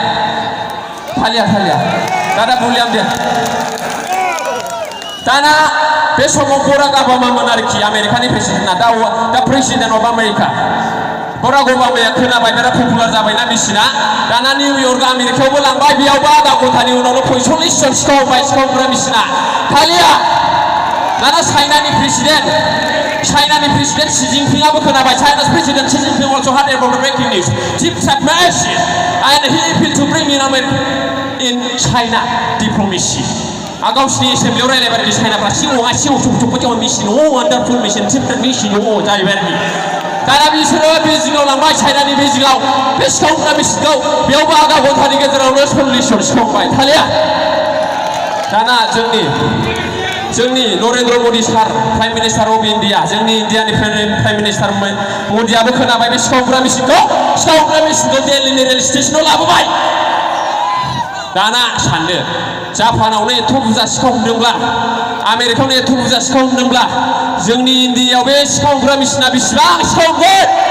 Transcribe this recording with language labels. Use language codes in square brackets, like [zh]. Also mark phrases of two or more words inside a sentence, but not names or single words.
[brx] दादा बुलियाम दे दाना बे समाव बराक ओबामामोन आरोखि आमेरिकानि प्रेसिडेन्टआ दा [en] President of America [brx] बराक ओबामाया खोनाबाय बिराद पपुलार जाबायना मेसिना दाना निउयर्क आमेरिकायावबो लांबाय बेयावबो आधा घन्टानि उनावनो 45 जन सिखावग्रा मेसिना थालिया दाना चाइनानि प्रेसिडेन्ट शि जिनपिंआबो खोनाबाय [en] China's president Xi Jinping also heard about the breaking news deep machine and he appealed to bring in China diplomacy [brx] गावसिनि एसेम्बलियाव रायलायबाय आरोखि चाइनाफ्रा सिङाव मेसिन [en] wonderful machine tipted machine [brx] जाहैबाय आरोखि दाना बिसोरो बेजिंआव लांबाय चाइनानि बेजिंआव बे सिखावग्रा मेसिनखौ बेयावबो आधा घन्टानि गेजेरावनो 40 जन सिखावबाय थालिया दाना जोंनि नरेन्द्र मदि सार [en] prime minister of India [brx] जोंनि इन्डियानि [en] prime minister [brx] मदियाबो खोनाबाय बे सिखावग्रा मेसिनखौ दिल्लीनि [en] rail stationao [brx] लाबोबाय दाना सानदो जापानावनो एथ' बुरजा सिखावदोंब्ला आमेरिकायावनो एथ' बुरजा सिखावदोंब्ला जोंनि इन्डियायाव बे सिखावग्रा मेसिना बेसेबां सिखावगोन